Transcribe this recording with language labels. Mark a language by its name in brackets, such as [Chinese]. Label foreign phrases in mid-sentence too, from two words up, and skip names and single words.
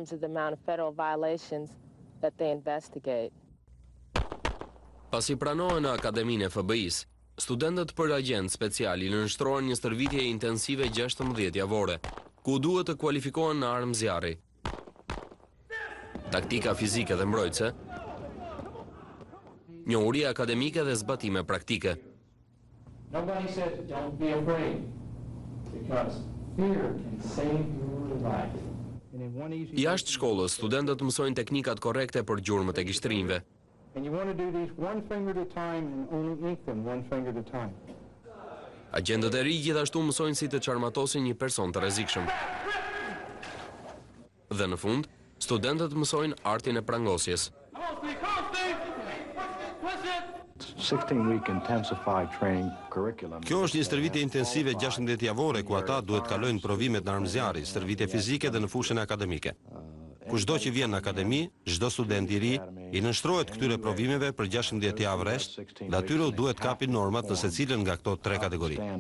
[Albanian] Pasi pranohen në Akademinë e FBI-s, studentët për agent special i nënshtrohen një stërvitje intensive 16 javore, ku duhet të kualifikohen në armë zjarri. Taktika fizike dhe mbrojtëse, njohuri akademike dhe zbatime praktike. [English] Nobody said don't be afraid, because fear can save your life. [Albanian] Jashtë shkollës, studentët mësojnë teknikat korrekte për gjurmët e gishtrinjve. Agentët e ri gjithashtu mësojnë si të çarmatosin një person të rrezikshëm. Dhe në fund, studentët mësojnë artin e prangosjes. [English] 16-week intensified training curriculum. [Albanian] Kjo është një stërvitje intensive 16 javore ku ata duhet kalojnë provimet në armëzjarri, stërvitje fizike dhe në fushën akademike. Kushdo që vjen në akademi, çdo student i ri i nënshtrohet këtyre provimeve për 16 javë rresht dhe atyre duhet kapin normat në secilën nga këto 3 kategori.